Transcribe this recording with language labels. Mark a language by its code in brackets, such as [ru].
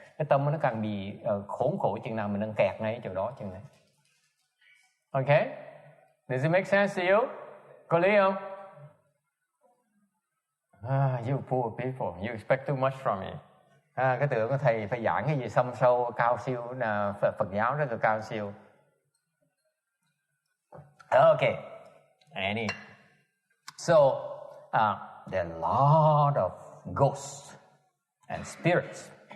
[vi] Cái tâm nó càng bị khốn khổ chừng nào mình đang kẹt ngay chỗ đó chừng này. [en] Okay? Does it make sense to you? [vi] Có lý không? [en] You poor people, you expect too much from me. [vi] Cái tưởng của thầy phải giảng cái gì xâm sâu, cao siêu, là Phật giáo rất là cao siêu. [en] Okay. So, there are a lot of ghosts and spirits.